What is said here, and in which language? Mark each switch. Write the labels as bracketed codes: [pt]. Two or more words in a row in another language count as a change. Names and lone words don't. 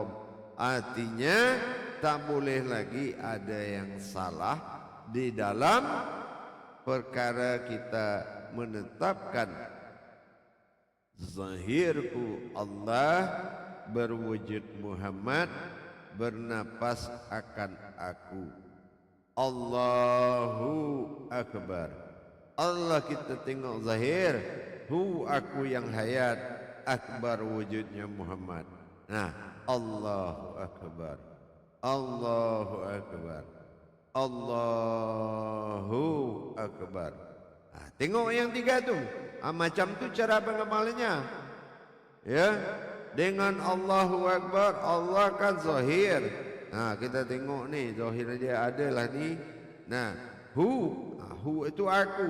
[ms] Artinya tak boleh lagi ada yang salah di dalam perkara kita menetapkan zahirku Allah, berwujud Muhammad, bernapas akan aku. [ar] Allahu Akbar. [ms] Allah kita tengok zahir, aku yang hayat, akbar wujudnya Muhammad. [ar] Nah, Allahu Akbar, Allahu Akbar, Allahu Akbar. [ms] Tengok yang tiga tu. Macam tu cara pengamalnya. Ya, dengan [ar] Allahu Akbar, [ms] Allah kan zahir. Kita tengok ni zahir dia adalah ni. Nah, hu itu aku.